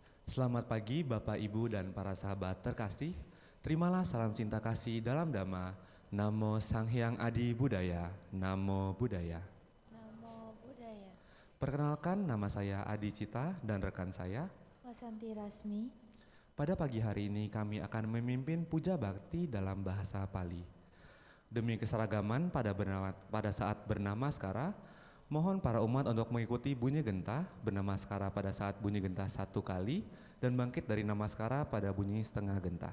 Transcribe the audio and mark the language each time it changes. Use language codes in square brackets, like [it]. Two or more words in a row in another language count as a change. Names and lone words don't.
[id] Selamat pagi Bapak, Ibu, dan para sahabat terkasih. Terimalah salam cinta kasih dalam dhamma. [pi] Namo Sang Hyang Adi Budaya. Namo Buddhaya. Namo Buddhaya. [id] Perkenalkan, nama saya Adi Cita dan rekan saya Wasanti Rasmi. Pada pagi hari ini kami akan memimpin puja bakti dalam bahasa Pali. Demi keseragaman pada saat bernamaskara, mohon para umat untuk mengikuti bunyi gentah bernamaskara pada saat bunyi gentah 1 kali dan bangkit dari namaskara pada bunyi setengah gentah.